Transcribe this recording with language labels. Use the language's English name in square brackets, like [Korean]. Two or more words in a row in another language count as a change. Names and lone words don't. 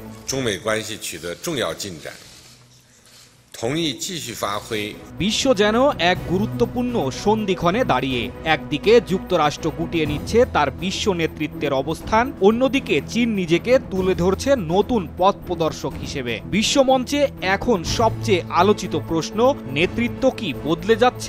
[Chinese] 中美关系取得重要进展，同意继续发挥 [Bangla] বিশ্ব যেন এক গুরুত্বপূর্ণ সন্ধিক্ষণে দাঁড়িয়ে, একদিকে যুক্তরাষ্ট্র গুটিয়ে নিচ্ছে তার বিশ্ব নেতৃত্বের অবস্থান, অন্যদিকে চীন নিজেকে তুলে ধরছে নতুন পথ প্রদর্শক হিসেবে। বিশ্বমঞ্চে এখন সবচেয়ে আলোচিত প্রশ্ন, নেতৃত্ব কি বদলে যাচ্ছে?